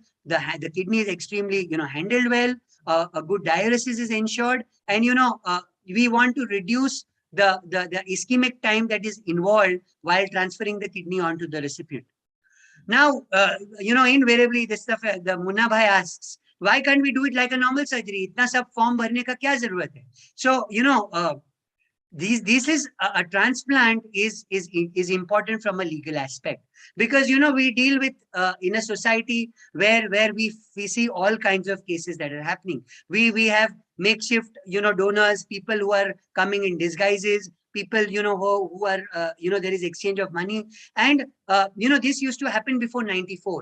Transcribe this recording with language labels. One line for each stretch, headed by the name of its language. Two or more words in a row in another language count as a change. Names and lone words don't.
English: The kidney is extremely, handled well. A good diuresis is ensured. And, we want to reduce the ischemic time that is involved while transferring the kidney onto the recipient. Now, invariably, this stuff, the Munna Bhai asks, why can't we do it like a normal surgery?
Hindi: इतना सब फॉर्म भरने का क्या ज़रूरत है?
English: So, this is a transplant is important from a legal aspect, because we deal with in a society where we see all kinds of cases that are happening. We have makeshift donors, people who are coming in disguises, people who are there is exchange of money, and this used to happen before 94.